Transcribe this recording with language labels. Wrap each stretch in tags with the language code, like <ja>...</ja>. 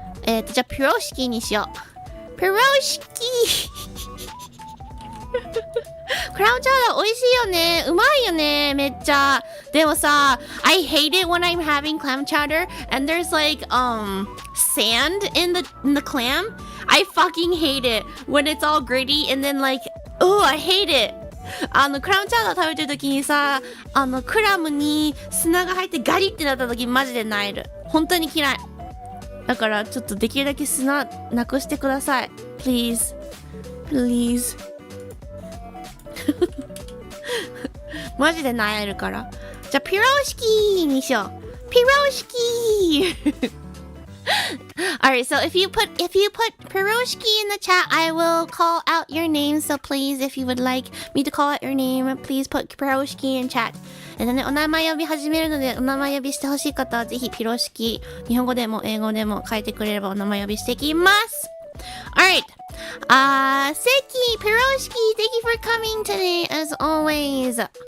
<ja>じゃあピロシキにしよう。ピロシキクラムチャウダー美味しいよね。うまいよね。めっちゃ。でもさ、</ja> <en>I hate it when I'm having clam chowder and there's like sand in the clam. I fucking hate it when it's all gritty and then like, oh, I hate it.</en> <ja>クラムチャウダー食べてる時にさ、クラムに砂が入ってガリってなった時マジで萎える。本当に嫌い。だからちょっとできるだけ砂なくしてください。</ja> <en>Please. Please.</en> <ja>マジで萎えるから。じゃあ、ピロシキにしよう。</ja> <en>ピロシキAlright, so if you put Piroshki in the chat, I will call out your name. So please, if you would like me to call out your name, please put Piroshki in chat.</en> <ja>ね、お名前呼び始めるので、お名前呼びしてほしい方はぜひピロシキ、日本語でも英語でも書いてくれればお名前呼びしていきます。</ja> <en>Alright. Seki, Piroshki, thank you for coming today as always.</en>